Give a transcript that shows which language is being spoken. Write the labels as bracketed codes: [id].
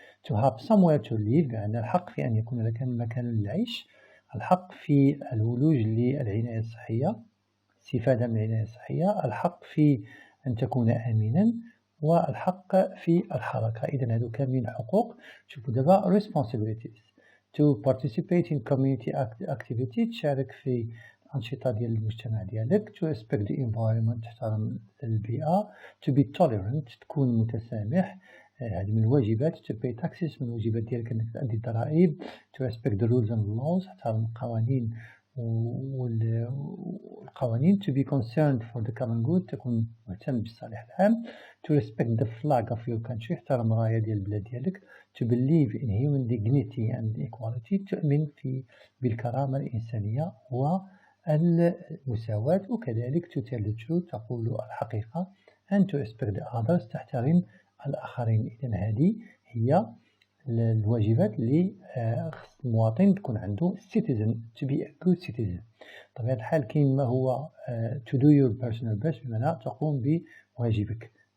[en] To have somewhere to live [ar] يعني الحق في أن يكون لك مكان للعيش، الحق في الولوج للعناية الصحية، استفادة من العناية الصحية، الحق في أن تكون آمنا، والحق في الحركة. إذا هذو كاملين حقوق. شوفوا دابا responsibilities. [en] To participate in community activity، [ar] تشارك في الأنشطة ديال المجتمع ديالك. [en] To respect the environment، [ar] تحترم البيئة. [en] To be tolerant، [ar] تكون متسامح. هذه من الواجبات. [en] To pay taxes، [ar] من الواجبات ديالك أنك تأدي الضرائب. [en] To respect the rules and laws، [ar] تحترم القوانين والقوانين. [en] To be concerned for the common good، [ar] تكون مهتم بالصالح العام. [en] To respect the flag of your country، [ar] احترم الراية ديال البلاد ديالك. [en] To believe in human dignity and equality، [ar] تؤمن بالكرامة الإنسانية والمساواة. وكذلك [en] to tell the truth، [ar] تقول الحقيقة. [en] and to respect the others، [ar] تحترم الآخرين. إذن هذه هي الواجبات اللي خص المواطن تكون عنده [en] citizen to be a good citizen. [ar] بطبيعة الحال كاين ما هو [en] to do your personal best [ar] بمعنى تقوم بواجبك.